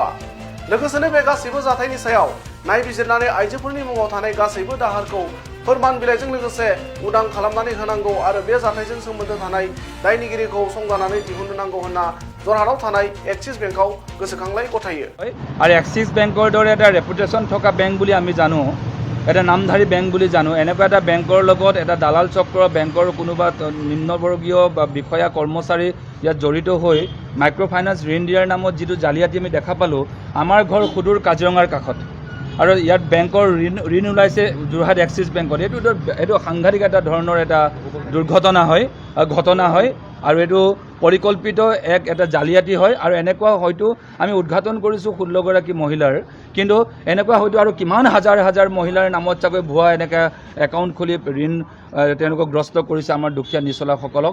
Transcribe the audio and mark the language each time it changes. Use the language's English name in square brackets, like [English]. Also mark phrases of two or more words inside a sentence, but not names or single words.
[Bodo] लोगोसेनो बे गासैबो जाथायनि सायाव नायबिजिरनानै आइजोफोरनि मुङाव थानाय गासैबो दाहारखौ फोरमान बिलाइजों लोगोसे उदां खालामनानै होनांगौ आरो बे जाथायजों सोमोन्दो थानाय दायनिगिरिखौ संगानानै दिहुननो नांगौ होनना जरहाटआव थानाय एक्सिस बेंकआव गोसोखांलाय गथायो। [Assamese] আৰু এক্সিছ বেংকৰ দৰে এটা ৰেপুটেশ্যন থকা বেংক বুলি আমি জানো, এটা নামধাৰী বেংক বুলি জানো। एनेকুৱা এটা বেংকৰ লগত এটা দালাল চক্ৰ বেংকৰ কোনোবা নিম্নবৰ্গীয় বা বিষয়া কৰ্মচাৰী ইয়াত জড়িত হৈ মাইক্ৰ' ফাইনেন্স ঋণ দিয়াৰ নামত যিটো জালিয়াতি আমি দেখা পালোঁ, আমাৰ ঘৰ সুদূৰ কাজিৰঙাৰ কাষত আৰু ইয়াত বেংকৰ ঋণ ওলাইছে যোৰহাট এক্সিছ বেংকত। এইটো সাংঘাতিক এটা ধৰণৰ এটা ঘটনা হয় আৰু এইটো পৰিকল্পিত এটা জালিয়াতি হয় আৰু এনেকুৱা হয়তো আমি উদ্ঘাটন কৰিছোঁ 16 গৰাকী মহিলাৰ, কিন্তু এনেকুৱা হয়তো আৰু কিমান হাজাৰ হাজাৰ মহিলাৰ নামত চাগৈ ভুৱা এনেকৈ একাউণ্ট খুলি ঋণ তেওঁলোকক গ্ৰস্ত কৰিছে আমাৰ দুখীয়া নিচলাসকলক।